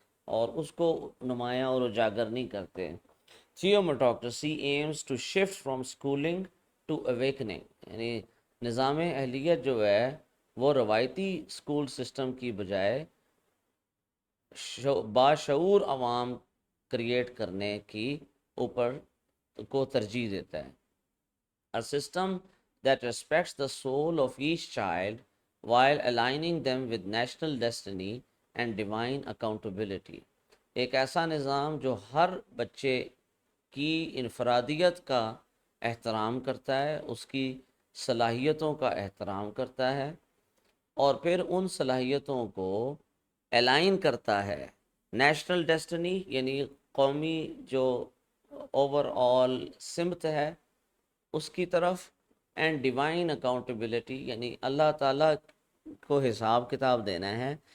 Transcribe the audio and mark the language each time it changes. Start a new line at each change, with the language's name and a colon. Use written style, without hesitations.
Urdu: اور اس کو نمایاں اور اجاگر نہیں کرتے.
English: theomatocracy aims to shift from schooling to awakening,
Urdu: یعنی نظام اہلیت جو ہے وہ روایتی اسکول سسٹم کی بجائے باشعور عوام کریٹ کرنے کی اوپر کو ترجیح دیتا ہے.
English: A system that respects the soul of each child while aligning them with national destiny and divine accountability.
Urdu: ایک ایسا نظام جو ہر بچے کی انفرادیت کا احترام کرتا ہے، اس کی صلاحیتوں کا احترام کرتا ہے، اور پھر ان صلاحیتوں کو الائن کرتا ہے نیشنل ڈیسٹنی، یعنی قومی جو اوور آل سمت ہے اس کی طرف، اینڈ ڈیوائن اکاؤنٹیبلٹی، یعنی اللہ تعالیٰ کو حساب کتاب دینا ہے.